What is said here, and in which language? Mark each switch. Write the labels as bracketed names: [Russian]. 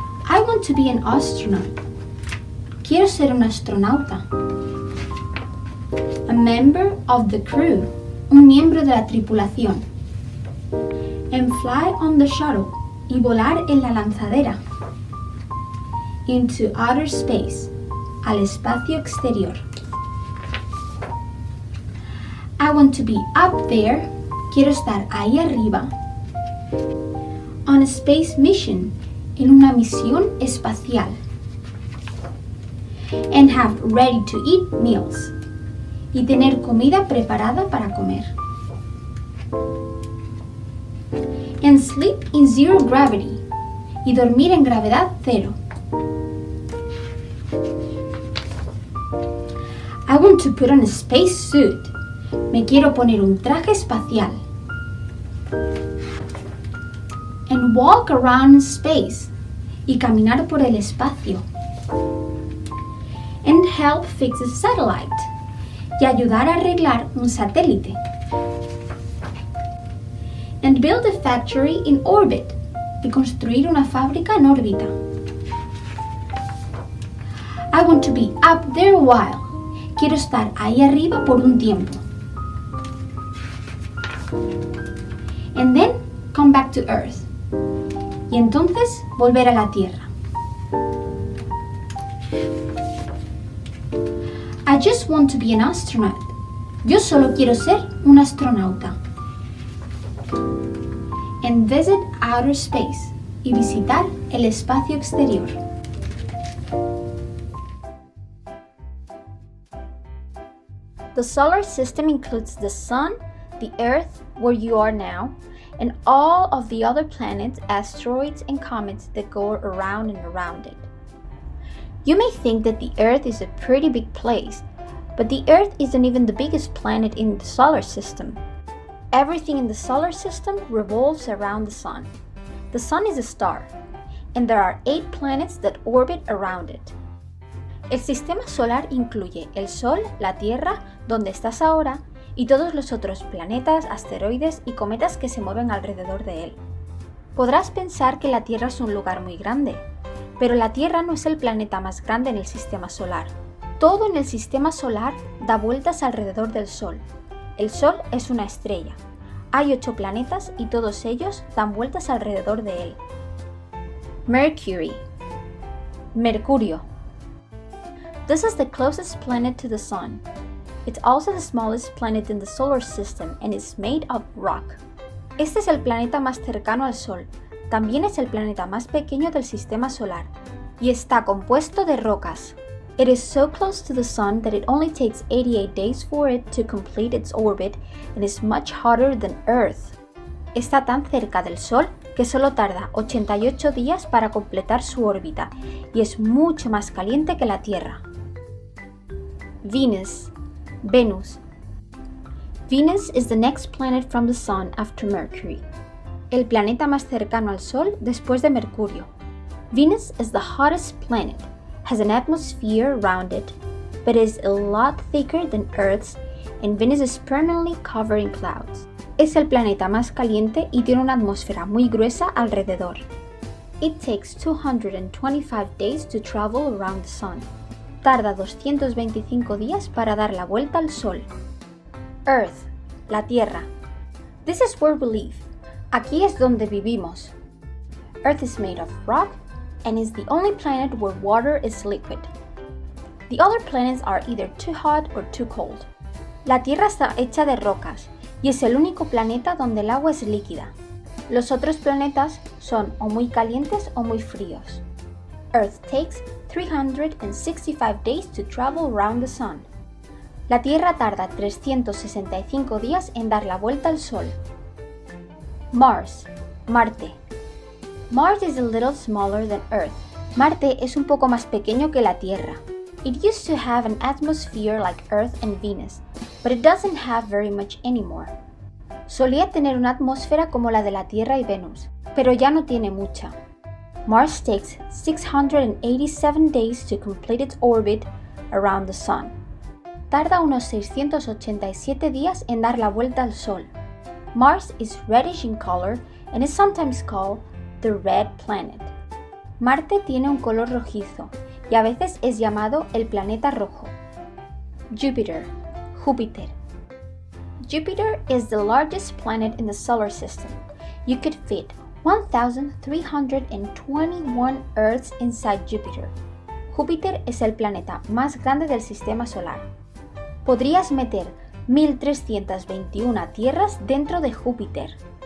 [English] I want to be an astronaut. [Spanish] Quiero ser un astronauta. [English] A member of the crew. [Spanish] Un miembro de la tripulación. [English] And fly on the shuttle. [Spanish] Y volar en la lanzadera. [English] Into outer space. [Spanish] Al espacio exterior. [English] I want to be up there. [Spanish] Quiero estar ahí arriba. [English] On a space mission. [Spanish] En una misión espacial. [English] And have ready to eat meals. [Spanish] Y tener comida preparada para comer. [English] And sleep in zero gravity. [Spanish] Y dormir en gravedad cero. [English] I want to put on a space suit. [Spanish] Me quiero poner un traje espacial. [English] And walk around space. [Spanish] Y caminar por el espacio. [English] And help fix a satellite. [Spanish] Y ayudar a arreglar un satélite. [English] And build a factory in orbit. [Spanish] Y construir una fábrica en órbita. [English] I want to be up there a while. [Spanish] Quiero estar ahí arriba por un tiempo. [English] And then come back to Earth. [Spanish] Y entonces volver a la Tierra. [English] I just want to be an astronaut. [Spanish] Yo solo quiero ser un astronauta. [English] And visit outer space. [Spanish] Y visitar el espacio exterior. [English] The solar system includes the Sun, the Earth, where you are now, and all of the other planets, asteroids, and comets that go around and around it. You may think that the Earth is a pretty big place, but the Earth isn't even the biggest planet in the solar system. Everything in the solar system revolves around the Sun. The Sun is a star, and there are 8 planets that orbit around it. [Spanish] El sistema solar incluye el Sol, la Tierra, donde estás ahora, y todos los otros planetas, asteroides y cometas que se mueven alrededor de él. Podrás pensar que la Tierra es un lugar muy grande, pero la Tierra no es el planeta más grande en el sistema solar. Todo en el sistema solar da vueltas alrededor del Sol. El Sol es una estrella. Hay 8 planetas y todos ellos dan vueltas alrededor de él. [English] Mercury. Mercurio. This is the closest planet to the Sun. It's also the smallest planet in the solar system and is made of rock. [Spanish] Este es el planeta más cercano al Sol. También es el planeta más pequeño del sistema solar y está compuesto de rocas. [English] It is so close to the Sun that it only takes 88 days for it to complete its orbit and is much hotter than Earth. [Spanish] Está tan cerca del Sol que solo tarda 88 días para completar su órbita y es mucho más caliente que la Tierra. [English] Venus. Venus is the next planet from the Sun after Mercury. [Spanish] El planeta más cercano al Sol después de Mercurio. [English] Venus is the hottest planet, has an atmosphere around it, but is a lot thicker than Earth's, and Venus is permanently covered in clouds. [Spanish] Es el planeta más caliente y tiene una atmósfera muy gruesa alrededor. [English] It takes 225 days to travel around the Sun. [Spanish] Tarda 225 días para dar la vuelta al Sol. [English] Earth, la Tierra. This is where we live. [Spanish] Aquí es donde vivimos. [English] Earth is made of rock and is the only planet where water is liquid. The other planets are either too hot or too cold. [Spanish] La Tierra está hecha de rocas y es el único planeta donde el agua es líquida. Los otros planetas son o muy calientes o muy fríos. [English] Earth takes 365 days to travel around the Sun. [Spanish] La Tierra tarda 365 días en dar la vuelta al Sol. [English] Mars, Marte. Mars is a little smaller than Earth, [Spanish] Marte es un poco más pequeño que la Tierra. [English] It used to have an atmosphere like Earth and Venus, but it doesn't have very much anymore. [Spanish] Solía tener una atmósfera como la de la Tierra y Venus, pero ya no tiene mucha. [English] Mars takes 687 days to complete its orbit around the Sun. [Spanish] Tarda unos 687 días en dar la vuelta al Sol. [English] Mars is reddish in color and is sometimes called the red planet. [Spanish] Marte tiene un color rojizo y a veces es llamado el planeta rojo. [English] Jupiter, Júpiter. Jupiter is the largest planet in the solar system. You could fit 1,321 Earths inside Jupiter. [Spanish] Júpiter es el planeta más grande del sistema solar. Podrías meter 1,321 tierras dentro de Júpiter.